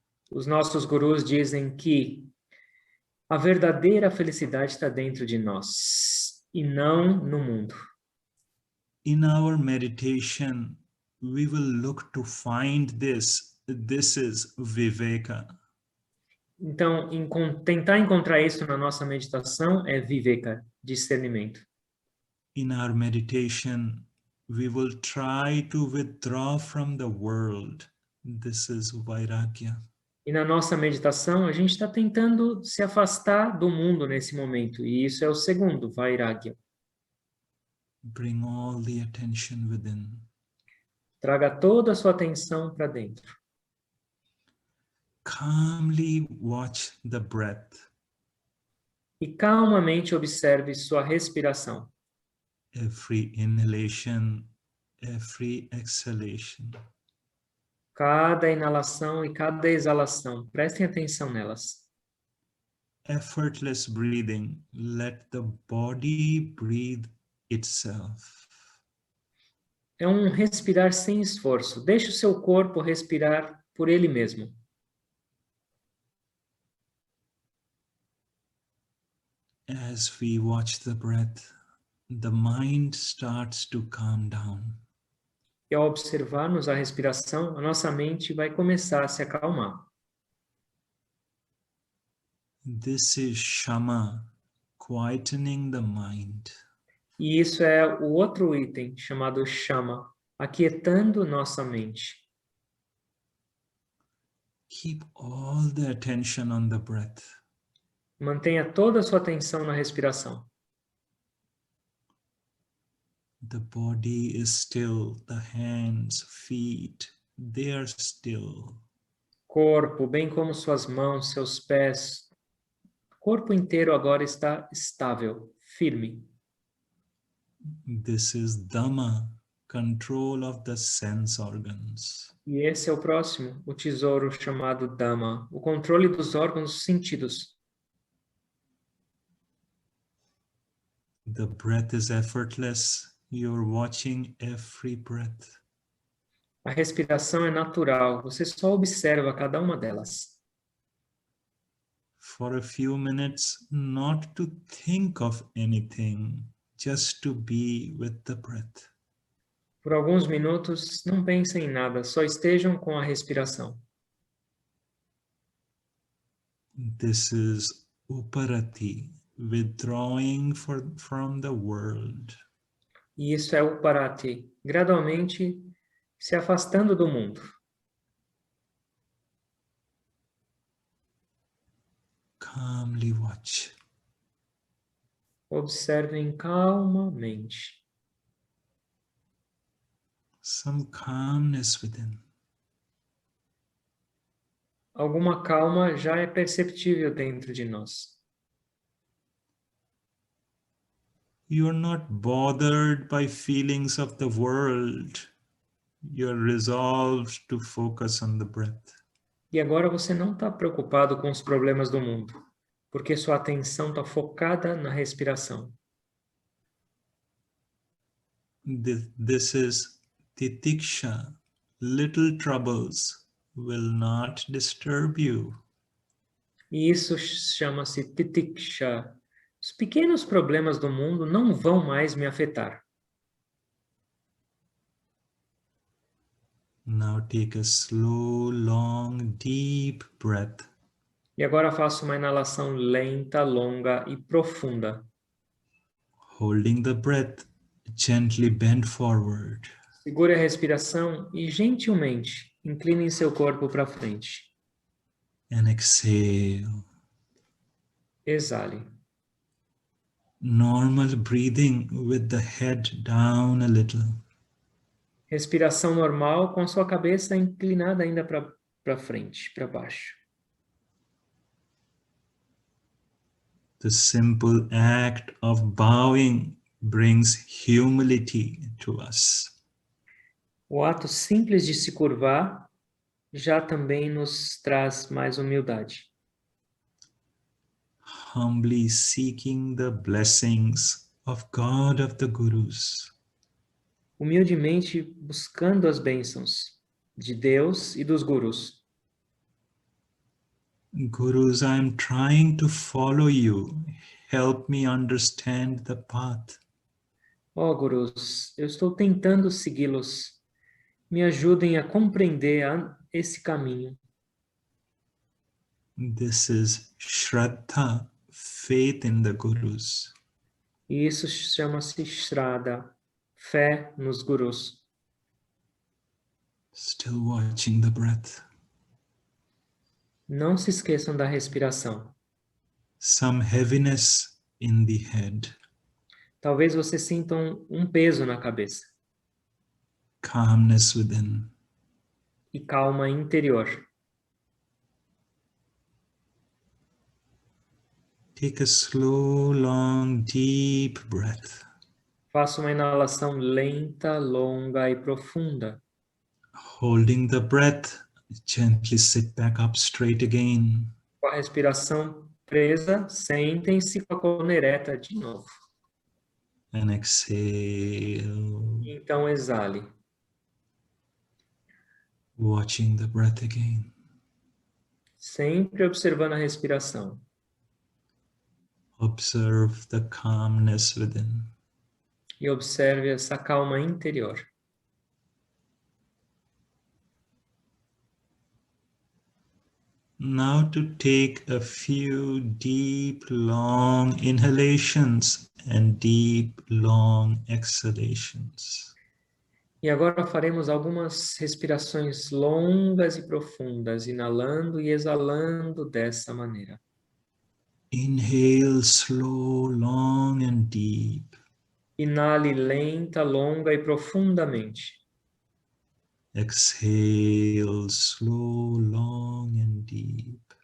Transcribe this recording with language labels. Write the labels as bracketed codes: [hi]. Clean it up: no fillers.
[pt] Os nossos gurus dizem que a verdadeira felicidade está dentro de nós e não no mundo. [en] In our meditation, we will look to find this. This is Viveka. [pt] Então, tentar encontrar isso na nossa meditação é viveka, discernimento. [en] In our meditation, we will try to withdraw from the world. This is Vairagya. [pt] E na nossa meditação, a gente está tentando se afastar do mundo nesse momento. E isso é o segundo, vairagya. [en] Bring all the attention within. [pt] Traga toda a sua atenção para dentro. [en] Calmly watch the breath. [pt] E calmamente observe sua respiração. [en] Every inhalation, every exhalation. [pt] Cada inalação e cada exalação. Prestem atenção nelas. [en] Effortless breathing. Let the body breathe itself. [pt] É um respirar sem esforço. Deixe o seu corpo respirar por ele mesmo. [en] As we watch the breath, the mind starts to calm down. [pt] E ao observarmos a respiração, a nossa mente vai começar a se acalmar. [en] This is Shama, quietening the mind. [pt] E isso é o outro item, chamado Shama, aquietando nossa mente. [en] Keep all the attention on the breath. [pt] Mantenha toda a sua atenção na respiração. [en] The body is still, the hands, feet, they are still. [pt] Corpo, bem como suas mãos, seus pés. O corpo inteiro agora está estável, firme. [en] This is Dhamma, control of the sense organs. [pt] E esse é o próximo, o tesouro chamado Dhamma, o controle dos órgãos dos sentidos. [en] The breath is effortless. You're watching every breath. [pt] A respiração é natural, você só observa cada uma delas. [en] For a few minutes, not to think of anything, just to be with the breath. [pt] Por alguns minutos, não pensem em nada, só estejam com a respiração. [en] This is Uparati, withdrawing from the world. [pt] E isso é o parati, gradualmente se afastando do mundo. [en] Calmly watch. [pt] Observem calmamente. [en] Some calmness within. [pt] Alguma calma já é perceptível dentro de nós. [en] You're not bothered by feelings of the world. You're resolved to focus on the breath. [pt] E agora você não está preocupado com os problemas do mundo, porque sua atenção está focada na respiração. [en] This is titiksha. Little troubles will not disturb you. [pt] E isso chama-se titiksha. Os pequenos problemas do mundo não vão mais me afetar. [en] Now take a slow, long, deep breath. [pt] E agora faço uma inalação lenta, longa e profunda. [en] Holding the breath, gently bend forward. [pt] Segure a respiração e gentilmente incline seu corpo para frente. [en] And exhale. [pt] Exale. [en] Normal breathing with the head down a little. [pt] Respiração normal com sua cabeça inclinada ainda para frente, para baixo. [en] The simple act of bowing brings humility to us. [pt] O ato simples de se curvar já também nos traz mais humildade. [en] Humbly seeking the blessings of God of the Gurus. [pt] Humildemente buscando as bênçãos de Deus e dos gurus. [en] Gurus, I am trying to follow you. Help me understand the path. [pt] Ó gurus, eu estou tentando segui-los. Me ajudem a compreender esse caminho. [en] This is Shraddha, faith in the Gurus. [pt] E isso chama-se Shraddha, fé nos gurus. [en] Still watching the breath. [pt] Não se esqueçam da respiração. [en] Some heaviness in the head. [pt] Talvez vocês sintam um peso na cabeça [en] Calmness within. [pt] e calma interior. [en] Take a slow, long, deep breath. [pt] Faça uma inalação lenta, longa e profunda. [en] Holding the breath, gently sit back up straight again. [pt] Com a respiração presa, sentem-se com a coluna ereta de novo. [en] And exhale, [pt] Então exale, [en] watching the breath again. [pt] sempre observando a respiração. [en] Observe the calmness within. [pt] E observe essa calma interior. [en] Now to take a few deep, long inhalations and deep, long exhalations. [pt] E agora faremos algumas respirações longas e profundas, inalando e exalando dessa maneira. [en] Inhale slow, long and deep. [pt] Inale lenta, longa e profundamente. [en] Exhale slow, long and deep.